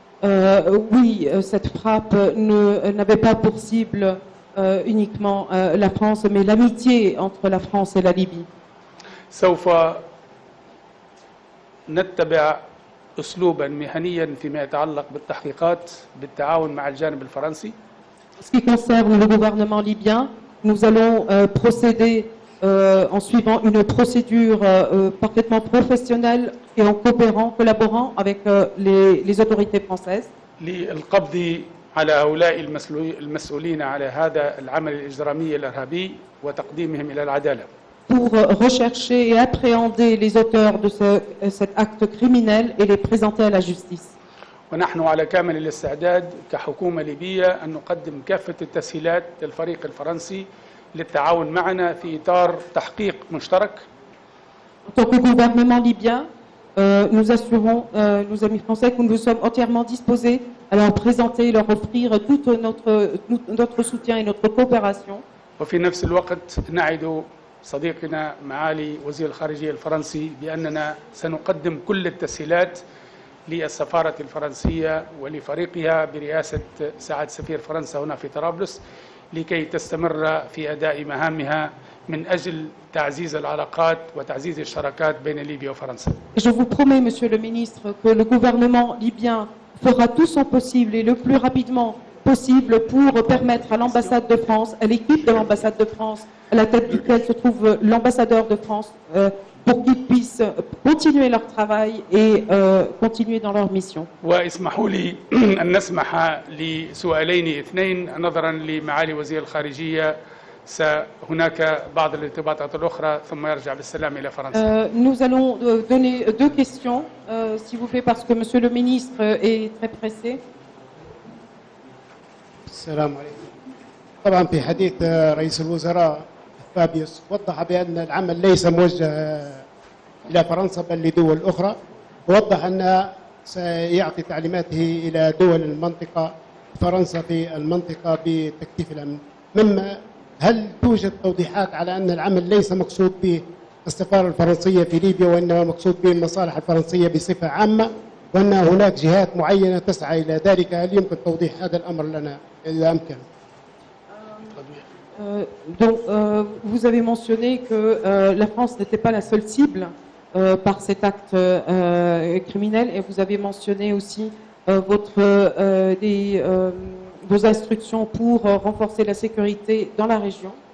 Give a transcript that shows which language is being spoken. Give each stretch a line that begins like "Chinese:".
French: Oui, cette frappe n'avait pas pour cible uniquement la France, mais l'amitié entre la France et la Libye.
Arabic: سوف نتبع أسلوبا مهنيا فيما يتعلق بالتحقيقات بالتعاون مع الجانب الفرنسي.
French: En ce qui concerne le gouvernement libyen, nous allons procéder en suivant une procédure parfaitement professionnelle et en collaborant avec les autorités françaises.
Arabic: للقبض على هؤلاء المسؤولين على هذا العمل الإجرامي الإرهابي وتقديمهم إلى العدالة.
French: Pour rechercher et appréhender les auteurs de cet acte criminel et les présenter à la justice.
Arabic: ونحن على كامل الاستعداد كحكومة ليبية أن نقدم كافة التسهيلات للفريق الفرنسي للتعاون معنا في إطار تحقيق مشترك.
French: En tant que gouvernement libyen, nous assurons nos amis français que nous sommes entièrement disposés à leur présenter et leur offrir tout notre soutien et notre coopération.
Arabic: وفي نفس الوقت نعد صديقنا معالي وزير الخارجية الفرنسي بأننا سنقدم كل التسهيلات للسفارة الفرنسية ولفريقها برئاسة سعادة سفير فرنسا هنا في طرابلس لكي تستمر في أداء مهامها من أجل تعزيز العلاقات وتعزيز الشراكات بين ليبيا وفرنسا.
French: Je vous promets, Monsieur le ministre, que le gouvernement libyen fera tout son possible et le plus rapidement possible pour permettre à l'ambassade de France, à l'équipe de l'ambassade de France, à la tête duquel se trouve l'ambassadeur de France, pour qu'ils puissent continuer leur travail et continuer dans leur mission.
Arabic: واسمحوا لي أن نسمح لسؤالين اثنين نظرا لمعالي وزير الخارجية هناك بعض الارتباطات الأخرى ثم يرجع بالسلام إلى فرنسا.
French: Nous allons donner deux questions, s'il vous plaît, parce que Monsieur le ministre est très pressé.
Arabic: السلام عليكم. طبعا في حديث رئيس الوزراء فابيوس وضح بأن العمل ليس موجه إلى فرنسا بل لدول أخرى، ووضح أن سيعطي تعليماته إلى دول المنطقة، فرنسا في المنطقة بتكثيف الأمن. هل توجد توضيحات على أن العمل ليس مقصود به السفارة الفرنسية في ليبيا وإنما مقصود به المصالح الفرنسية بصفة عامة، وأن هناك جهات معينة تسعى إلى ذلك؟ هل يمكن توضيح هذا الأمر لنا إذا أمكن؟
French: Donc, vous avez mentionné que la France n'était pas la seule cible par cet acte criminel, et vous avez mentionné aussi vos instructions pour renforcer la sécurité dans la région.